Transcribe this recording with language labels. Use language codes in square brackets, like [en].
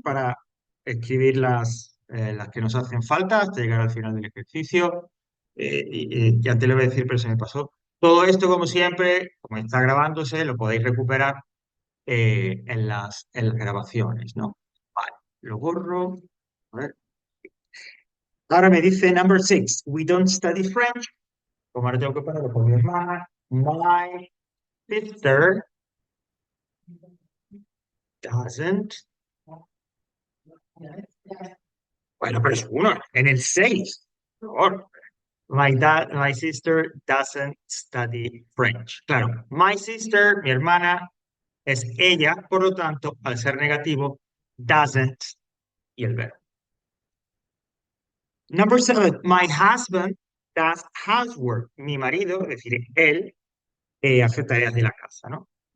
[es] Para escribir las que nos hacen falta hasta llegar al final del ejercicio. Ya te lo voy a decir, pero se me pasó. Todo esto, como siempre, como está grabándose, lo podéis recuperar en las grabaciones, ¿no? Vale, lo borro. A ver. Ahora me dice [en] number six, we don't study French. [es] Como ahora tengo que ponerlo por mi hermana. [en] My sister doesn't. [es] Bueno, pero es uno, en el seis. Por favor. [en] My sister doesn't study French. [es] Claro, my sister, mi hermana, es ella, por lo tanto, al ser negativo, doesn't y el verbo. [en] Number seven, my husband does housework. [es] Mi marido, es decir, él, hace tareas de la casa, ¿no?